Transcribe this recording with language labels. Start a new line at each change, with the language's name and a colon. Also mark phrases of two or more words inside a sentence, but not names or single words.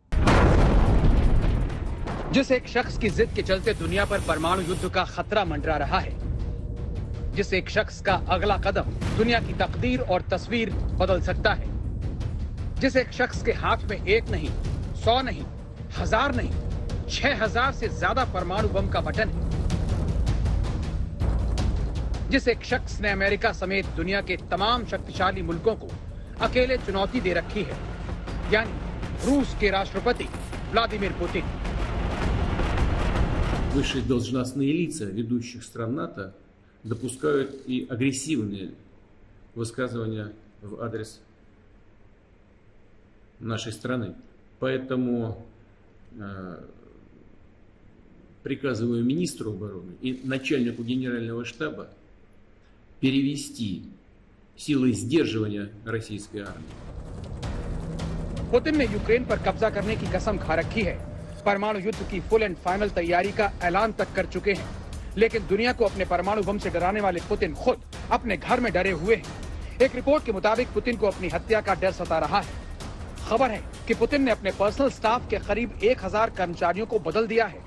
Hindi: जिस एक शख्स की जिद के चलते दुनिया पर परमाणु युद्ध का खतरा मंडरा रहा है, जिस एक शख्स का अगला कदम दुनिया की तकदीर और तस्वीर बदल सकता है, जिस एक शख्स के हाथ में 1 नहीं, 100 नहीं, 1000 नहीं, 6000 से ज्यादा परमाणु बम का बटन है, जिस एक शख्स ने अमेरिका समेत दुनिया के तमाम शक्तिशाली मुल्कों को अकेले चुनौती दे रखी है, यानी रूस के राष्ट्रपति व्लादिमीर पुतिन।
Russian: Высшие должностные лица ведущих стран НАТО допускают и агрессивные высказывания в адрес нашей страны. Поэтому приказываю министру обороны и начальнику генерального штаба перевести силы сдерживания российской армии.
Hindi: पुतिन ने यूक्रेन पर कब्जा करने की कसम खा रखी है, परमाणु युद्ध की
English: full and final
Hindi: तैयारी का ऐलान तक कर चुके हैं, लेकिन दुनिया को अपने परमाणु बम से डराने वाले पुतिन खुद अपने घर में डरे हुए हैं। एक रिपोर्ट के मुताबिक पुतिन को अपनी हत्या का डर सता रहा है। खबर है कि पुतिन ने अपने
English: personal staff
Hindi: के करीब 1000 कर्मचारियों को बदल दिया है।